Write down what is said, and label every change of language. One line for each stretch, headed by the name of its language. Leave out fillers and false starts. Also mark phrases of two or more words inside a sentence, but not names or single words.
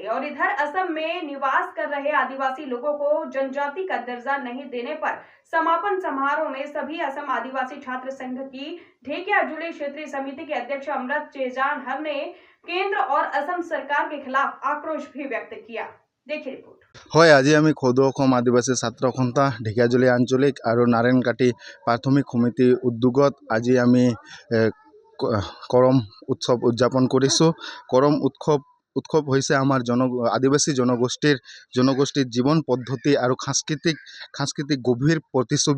Hindi: और इधर असम में निवास कर रहे आदिवासी लोगों को जनजाति का दर्जा नहीं देने पर समापन समारोह में सभी असम आदिवासी छात्र संघ की ढेकियाजुली क्षेत्रीय समिति के अध्यक्ष अमृत चेजानहर ने केंद्र और असम सरकार के खिलाफ आक्रोश भी व्यक्त किया। देखिए रिपोर्ट।
Assamese: হয় আজি আমি সদৌ অসম আদিবাসী ছাত্ৰ সন্থা ঢেকিয়াজুলি আঞ্চলিক আৰু নাৰায়ণকাটি প্ৰাথমিক সমিতিৰ উদ্যোগত আজি আমি কৰম উৎসৱ উদযাপন কৰিছোঁ। কৰম উৎসৱ হৈছে আমাৰ আদিবাসী জনগোষ্ঠীৰ জীৱন পদ্ধতি আৰু সাংস্কৃতিক গভীৰ প্ৰতিচ্ছবি।